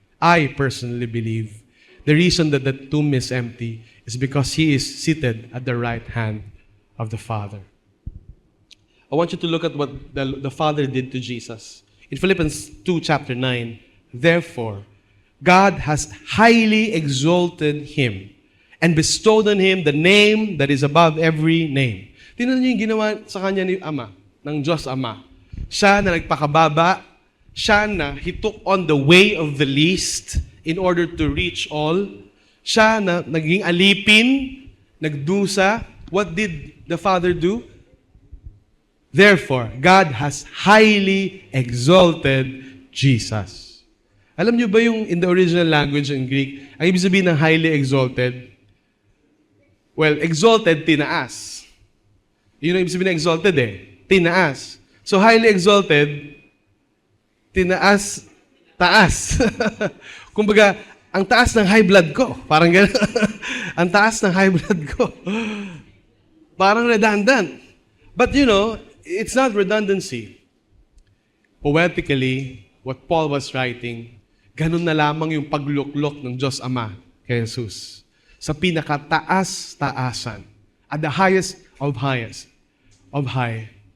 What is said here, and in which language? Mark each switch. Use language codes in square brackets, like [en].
[en] I personally believe the reason that the tomb is empty is because He is seated at the right hand of the Father. I want you to look at what the Father did to Jesus. In Philippians 2, chapter 9, therefore, God has highly exalted Him and bestowed on Him the name that is above every name. [tl] Tingnan niyo yung ginawa sa Kanya ni Ama, ng Diyos Ama. Siya na nagpakababa, siya na [en] He took on the way of the least in order to reach all. [tl] Siya na naging alipin, nagdusa. [en] What did the Father do? Therefore, God has highly exalted Jesus. [tl] Alam niyo ba yung [en] in the original language in Greek, [tl] ang ibig sabihin ng highly exalted? Well, exalted, tinaas. Yun ang ibig sabihin ng exalted tinaas. So, highly exalted, tinaas, taas. Kumbaga, ang taas ng high blood ko. Parang gano'n. Ang taas ng high blood ko. Parang redundant. [en] But you know, it's not redundancy. Poetically, what Paul was writing, [tl] ganun na lamang yung pagluklok ng Diyos Ama kay Jesus. Sa pinakataas-taasan. [en] At the highest of high.